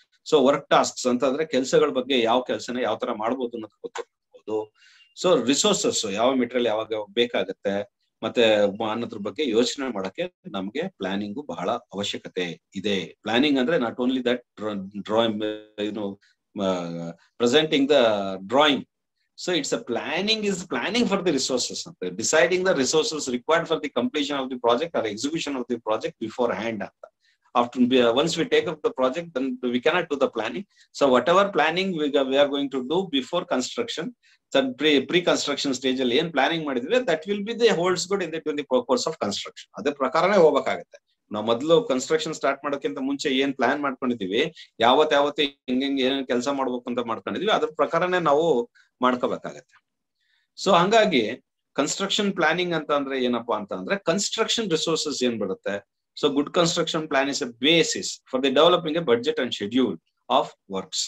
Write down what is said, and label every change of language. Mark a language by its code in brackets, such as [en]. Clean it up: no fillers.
[kn] So work tasks ಅಂತಂದ್ರೆ ಕೆಲಸಗಳ ಬಗ್ಗೆ, ಯಾವ ಕೆಲಸನ ಯಾವ ತರ ಮಾಡ್ಬೋದು ಅನ್ನೋದು ಗೊತ್ತಿರ್ಬೋದು. ಸೊ ರಿಸೋರ್ಸಸ್, ಯಾವ ಮೆಟೀರಿಯಲ್ ಯಾವಾಗ ಬೇಕಾಗತ್ತೆ ಮತ್ತೆ ಅನ್ನೋದ್ರ ಬಗ್ಗೆ ಯೋಚನೆ ಮಾಡಕ್ಕೆ ನಮ್ಗೆ ಪ್ಲಾನಿಂಗು ಬಹಳ ಅವಶ್ಯಕತೆ ಇದೆ. [en] Planning ಅಂದ್ರೆ not only that drawing, presenting the drawing. So it's a planning for the resources, deciding the resources required for the completion of the project or execution of the project beforehand. Once we take up the project, then we cannot do the planning. So whatever planning we are going to do before construction, so pre-construction stage [kn] alli ಏನು planning ಮಾಡಿದ್ವಿ, [en] that will be the holds good in the course of construction. [kn] ಅದೇ ಪ್ರಕಾರನೇ ಹೋಗಬೇಕಾಗುತ್ತೆ. ನಾವು ಮೊದಲು construction start ಮಾಡೋಕ್ಕಿಂತ ಮುಂಚೆ ಏನ್ ಪ್ಲಾನ್ ಮಾಡ್ಕೊಂಡಿದೀವಿ, ಯಾವತ್ತೆ ಹಿಂಗ್ ಏನೇನ್ ಕೆಲಸ ಮಾಡ್ಬೇಕು ಅಂತ ಮಾಡ್ಕೊಂಡಿದೀವಿ, ಅದ್ರ ಪ್ರಕಾರನೇ ನಾವು ಮಾಡ್ಕೋಬೇಕಾಗತ್ತೆ. ಸೊ ಹಂಗಾಗಿ ಕನ್ಸ್ಟ್ರಕ್ಷನ್ ಪ್ಲಾನಿಂಗ್ ಅಂತ ಅಂದ್ರೆ ಏನಪ್ಪಾ ಅಂತ ಅಂದ್ರೆ ಕನ್ಸ್ಟ್ರಕ್ಷನ್ ರಿಸೋರ್ಸಸ್ ಏನ್ ಬರುತ್ತೆ. [en] So good construction plan is a basis for the developing a budget and schedule of works.